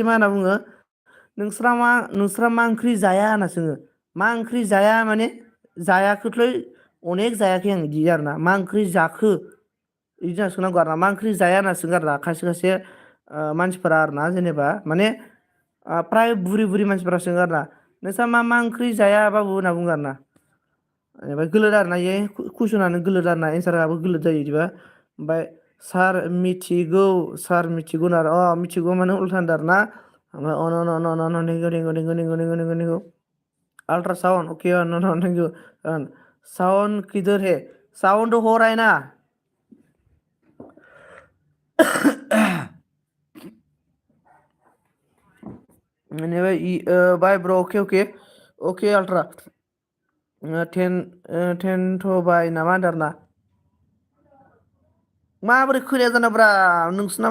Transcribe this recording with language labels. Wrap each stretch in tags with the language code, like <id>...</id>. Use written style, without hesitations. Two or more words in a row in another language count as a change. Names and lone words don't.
<brx>मा होनना बुङो नोंस्रा मा ओंख्रि जाया होनना सोङो मा ओंख्रि जाया माने जायाखैलै अनेक जायाखै आं बिदि आरोना मा ओंख्रि जाखो बिदि होनना सोंनांगौ आरोना मा ओंख्रि जाया होनना सोङो आरोना खायसे खायसे मानसिफोरा आरोना जेनेबा माने फ्राय बुरि मानसिफोरा सोङो आरोना नोंस्रा मा ओंख्रि जाया बाबु होनना बुङो आरोना जेनेबा गोलोद आरोना इयो कुइसनानो गोलोद आरोना एन्साराबो गोलोद जायो बिदिबा ओमफ्राय सार मिथिगौ आरो मिथिगौ माने उल्था होनदों आरोना ओमफ्राय अल्ट्रा साउन्ड</brx> <en>okay thank you</en> <hi>साउन्ड किधर है साउन्ड हो रहा है ना</hi> <brx>बाय ब्र अके अल्ट्रा टेनथ' बाय नामा होनदों आरोना माबोरै खोनाया जानाब्रा नोंसोरना</brx>